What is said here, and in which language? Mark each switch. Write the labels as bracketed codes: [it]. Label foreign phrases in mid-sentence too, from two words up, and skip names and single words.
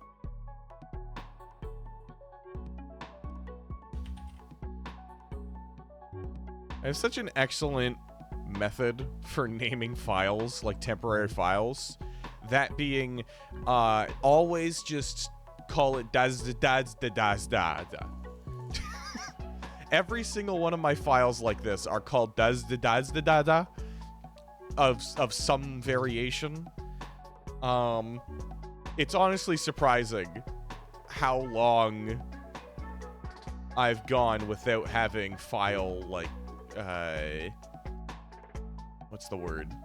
[en] I have such an excellent method for naming files, like temporary files. That being, always just call it daz-da-daz-da-daz-da-da. Every single one of my files like this are called daz-da-daz-da-da-da of some variation. It's honestly surprising how long I've gone without having file, like, what's the word?